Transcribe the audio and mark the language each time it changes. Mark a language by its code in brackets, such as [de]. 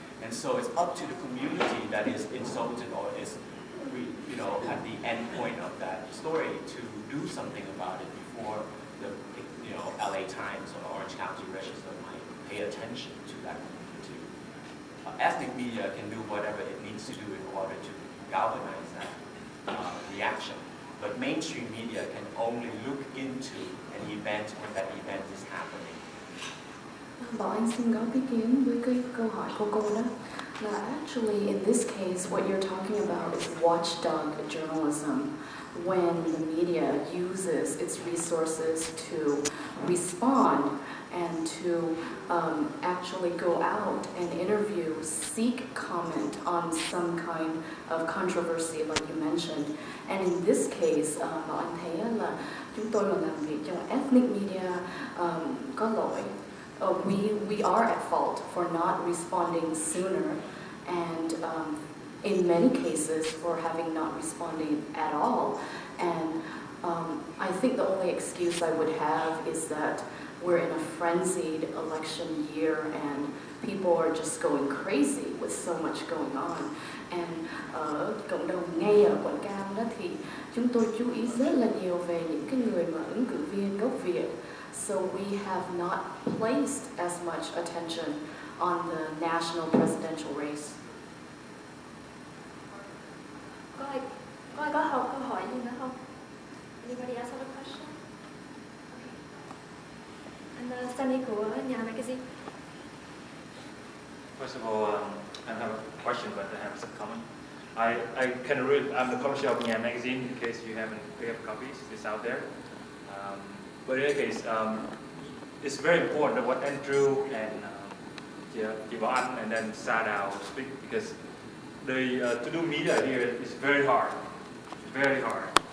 [en] And so it's up to the community that is insulted or is, at the end point of that story to do something about it before the, LA Times or Orange County Register might pay attention to that community. Ethnic media can do whatever it needs to do in order to galvanize that reaction. But mainstream media can only look into an event when that event is happening. [vi] Bảo Anh xin góp ý kiến với cái câu hỏi của cô đó. [en] Là actually in this case what you're talking about is watchdog journalism, when the media uses its resources to respond and to actually go out and interview, seek comment on some kind of controversy like you mentioned. And in this case, [vi] Bảo Anh thấy là chúng tôi mà làm việc cho ethnic media có lỗi. [en] We are at fault for not responding sooner, and in many cases for having not responded at all. And I think the only excuse I would have is that we're in a frenzied election year and people are just going crazy with so much going on. [vi] And ở cộng đồng ngay ở Quận Cam đó thì chúng tôi chú ý rất là nhiều về những cái người mà ứng cử viên gốc Việt. [en] So we have not placed as much attention on the national presidential race. [vi] Có ai có câu hỏi gì nữa không? [en] Anybody else have a question? Okay. [vi] And Sunny của nhà magazine. [en] First of all, I don't have a question, but I have some comment. I can read. I'm the publisher of Nhà magazine. In case you haven't picked up copies, it's out there. But in any case, it's very important that what Andrew and Yvonne and then Sadao speak, because to do media here is very hard, very hard.